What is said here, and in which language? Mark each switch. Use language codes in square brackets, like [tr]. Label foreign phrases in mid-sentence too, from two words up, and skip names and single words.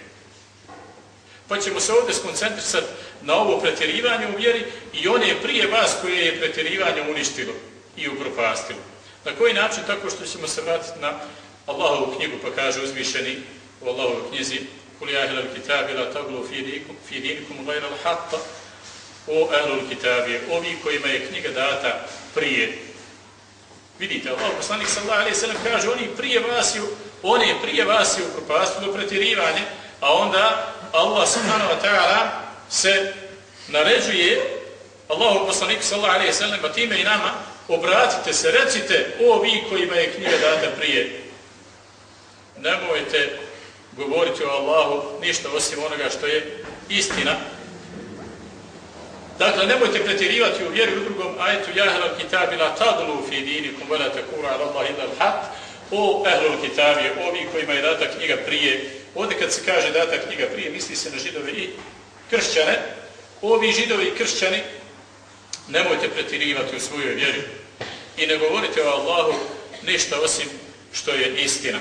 [bs] Pa ćemo se ovdje skoncentrisati na ovo pretjerivanje u vjeri i one prije vas koje je pretjerivanje uništilo i upropastilo. Na koji način? Tako što ćemo se vratiti na Allahovu knjigu, pa kaže uzvišeni u Allahovoj knjizi: [ar] "قل يا أهل الكتاب لا تغلوا في دينكم غير الحق", [bs] o [ar] أهل الكتاب, [bs] ovi kojima je knjiga data prije. Vidite, Allah poslanik [ar] صلى الله عليه وسلم [bs] kaže one prije vas je upropastilo pretjerivanje, a onda Allah [ar] سبحانه وتعالى [bs] se naređuje Allahu poslaniku [ar] صلى الله عليه وسلم, [bs] a time i nama: obratite se, recite, o vi kojima je knjiga data prije, nemojte govoriti o Allahu ništa osim onoga što je istina. Dakle, nemojte pretjerivati u vjeri u drugom ajetu [ar] يا أهل الكتاب لا تغلوا في دينكم ولا تقولوا على الله إلا الحق. [bs] O [ar] أهل الكتاب, [bs] ovi kojima je data knjiga prije. Ovdje kad se kaže data knjiga prije, misli se na židove i kršćane. Ovi židovi i kršćani, nemojte pretjerivati u svojoj vjeri i ne govorite o Allahu ništa osim što je istina.